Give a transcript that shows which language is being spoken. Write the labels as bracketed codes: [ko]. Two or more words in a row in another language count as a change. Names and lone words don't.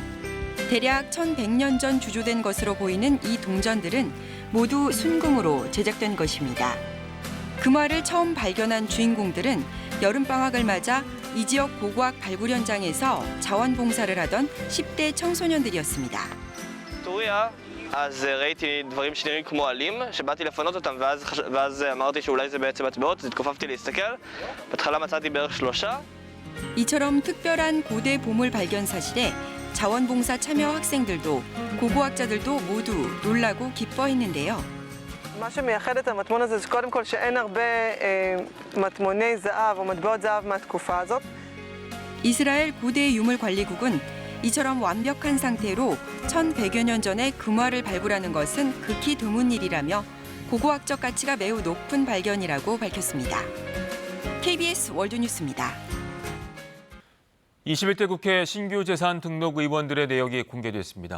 [ko] 대략 1100년 전 주조된 것으로 보이는 이 동전들은 모두 순금으로 제작된 것입니다. 금화를 처음 발견한 주인공들은 여름방학을 맞아 이 지역 고고학 발굴 현장에서 자원봉사를 하던 10대 청소년들이었습니다. [he] אז ראיתי דברים שנראים כמו עלים, שבאתי לפנות אותם ואז אמרתי שאולי זה בעצם מטבעות, אז התכופפתי להסתכל. בהתחלה מצאתי בערך 3. [ko] 이처럼 특별한 고대 보물 발견 사실에 자원봉사 참여 학생들도 고고학자들도 모두 놀라고 기뻐했는데요. [he] מה שמייחד את המטמון הזה זה קודם כל שאין הרבה מטמוני זהב או מטבעות זהב מהתקופה הזאת. [ko] 이스라엘 고대 유물관리국은 이처럼 완벽한 상태로 1100여 년 전에 금화를 발굴하는 것은 극히 드문 일이라며 고고학적 가치가 매우 높은 발견이라고 밝혔습니다. KBS 월드뉴스입니다. 21대 국회 신규 재산 등록 의원들의 내역이 공개됐습니다.